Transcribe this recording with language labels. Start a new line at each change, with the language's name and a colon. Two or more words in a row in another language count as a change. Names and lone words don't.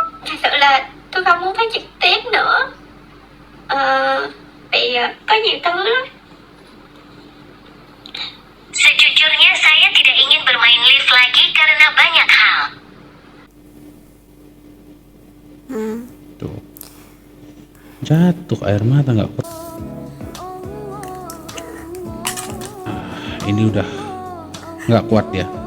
Vietnamese: thật sự là tôi không muốn phát trực tiếp nữa. Vì có nhiều thứ lắm.
Indonesian: Sejujurnya saya tidak ingin bermain lift lagi karena banyak hal. Tuh. Jatuh air mata nggak kuat. Ini udah nggak kuat ya.